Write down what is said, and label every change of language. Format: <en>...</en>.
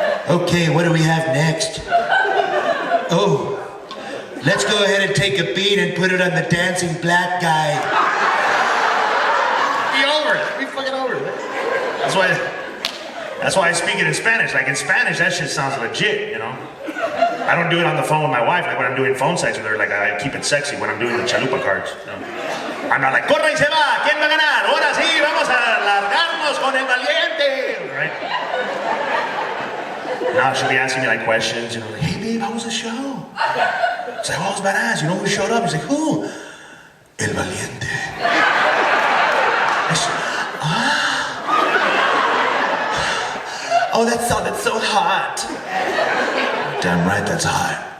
<en>Okay, what do we have next? Oh, let's go ahead and take a bean and put it on the dancing black guy. Be over it. Be fucking over it. That's why I speak it in Spanish. Like in Spanish, that shit sounds legit, you know? I don't do it on the phone with my wife, like when I'm doing phone sex with her, like I keep it sexy when I'm doing the chalupa cards. You know?</en> <es>I'm not like, corre y se va, ¿quién va a ganar? Ahora sí, vamos a largarnos con el valiente, right?</es> <en>Now she'll be asking me like questions, you know, like, hey babe, how was the show? It's like, oh, it was badass. You know who showed up? He's like, who? El valiente. Oh, that sounded so hot. Damn right, that's hot.</en>